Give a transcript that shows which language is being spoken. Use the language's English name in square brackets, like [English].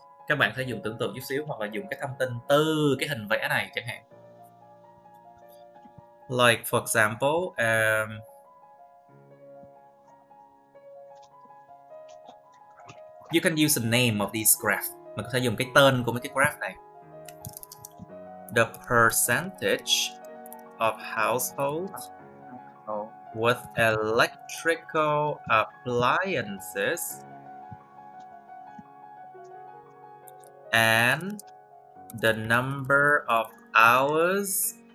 [Vietnamese] Các bạn có thể dùng tưởng tượng chút xíu hoặc là dùng cái thông tin từ cái hình vẽ này chẳng hạn. [English] Like for example, you can use the name of these graphs. [Vietnamese] Mình có thể dùng cái tên của mấy cái graph này. [English] The percentage of households with electrical appliances and the number of hours